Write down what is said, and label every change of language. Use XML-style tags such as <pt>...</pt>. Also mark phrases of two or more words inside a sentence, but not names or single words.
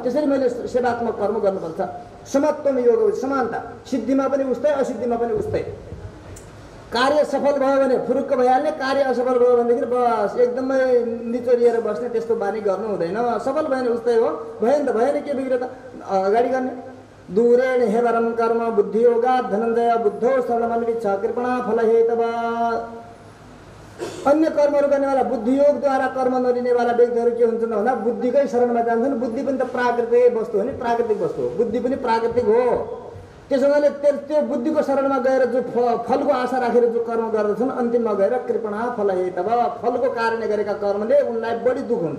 <ne>त्यसरी मैले सेवात्मक कर्म गर्नुपर्छ।</ne> <sa>समत्वम योग, समानता।</sa> <ne>सिद्धिमा पनि उस्तै, असिद्धिमा पनि उस्तै। कार्य सफल भयो भने फुरुक्क भइहाल्ने, कार्य असफल भयो भनेदेखि बस एकदमै निचोरिएर बस्ने, त्यस्तो बानी गर्नु हुँदैन। सफल भयो भने उस्तै हो, भएन त भएन, के बिग्रियो त अगाडि गर्ने।</ne> <sa>दूरेण हेवरम कर्म बुद्धियोगात् धनञ्जय बुद्धो शरणमन्विच्छ कृपणा फल हेतवा।</sa> <ne>अन्य कर्महरू गर्नेवाला बुद्धियोगद्वारा कर्म नलिनेवाला व्यक्तिहरू के हुन्छन् भन्दा बुद्धिकै शरणमा जान्छन्। बुद्धि पनि त प्राकृतिक वस्तु हो नि, प्राकृतिक वस्तु हो, बुद्धि पनि प्राकृतिक हो। त्यसो हुनाले त्यो बुद्धिको शरणमा गएर जो फलको आशा राखेर जो कर्म गर्दछन्, अन्तिममा गएर</ne> <sa>कृपणा फल हेतवा,</sa> <ne>फलको कारणले गरेका कर्मले उनलाई बढी दुःख हुन्छ।</ne>